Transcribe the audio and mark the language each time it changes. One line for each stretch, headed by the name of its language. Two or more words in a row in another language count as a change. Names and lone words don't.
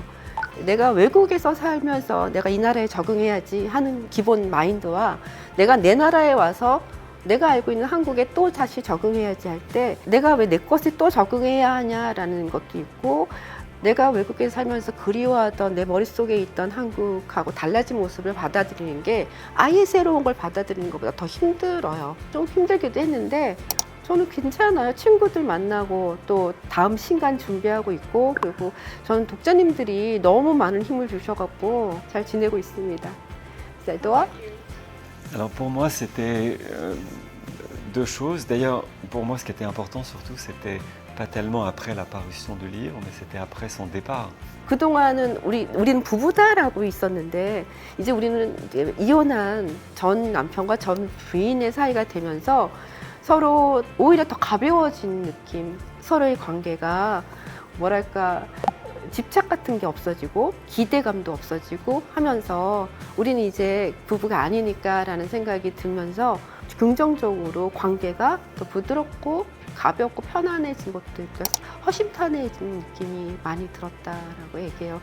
Korean: 내가 외국에서 살면서 내가 이 나라에 적응해야지 하는 기본 마인드와 내가 내 나라에 와서 내가 알고 있는 한국에 또 다시 적응해야지 할 때 내가 왜 내 것에 또 적응해야 하냐라는 것도 있고 내가 외국에 살면서 그리워하던 내 머릿속에 있던 한국하고 달라진 모습을 받아들이는 게 아예 새로운 걸 받아들이는 것보다 더 힘들어요. 좀 힘들기도 했는데 저는 괜찮아요. 친구들 만나고 또 다음 신간 준비하고 있고 그리고 저는 독자님들이 너무 많은 힘을 주셔갖고 잘 지내고 있습니다. 에드와?
French: Alors pour moi c'était deux choses. D'ailleurs pour moi ce qui était important surtout c'était pas tellement après la parution du livre mais c'était après son départ.
Korean: 그동안은 우리는 부부다라고 있었는데 이제 우리는 이제 이혼한 전 남편과 전 부인의 사이가 되면서 서로 오히려 더 가벼워진 느낌. 서로의 관계가 뭐랄까 집착 같은 게 없어지고 기대감도 없어지고 하면서 우리는 이제 부부가 아니니까 라는 생각이 들면서 긍정적으로 관계가 더 부드럽고 가볍고 편안해진 것도 있고 허심탄회해진 느낌이 많이 들었다라고 얘기해요.